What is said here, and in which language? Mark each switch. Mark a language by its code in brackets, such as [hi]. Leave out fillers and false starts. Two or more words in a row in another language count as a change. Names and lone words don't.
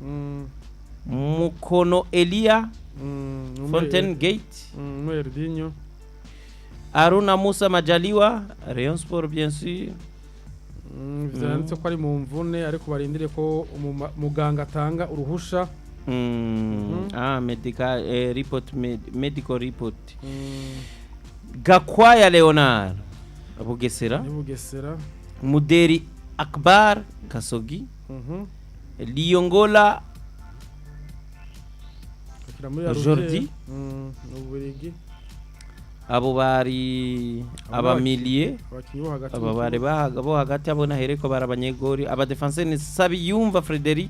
[rn] Mukono Elia Fontaine Gate Mwerdinho. Aruna Musa Majaliwa Rayon Sport [fr] bien sûr. [rn] Vyanditse ko ari mu mvune ariko barindire ko muganga atanga uruhusha. [en] Medical medical report. [rn] Gakwaya Leonard Bugesera. Muderi Akbar Kasogi. Liongola Jordi. Abo bari abamilie abo bari bo hagati abona hereko barabanyegori aba defenseur ni Sabiyumva Frederic.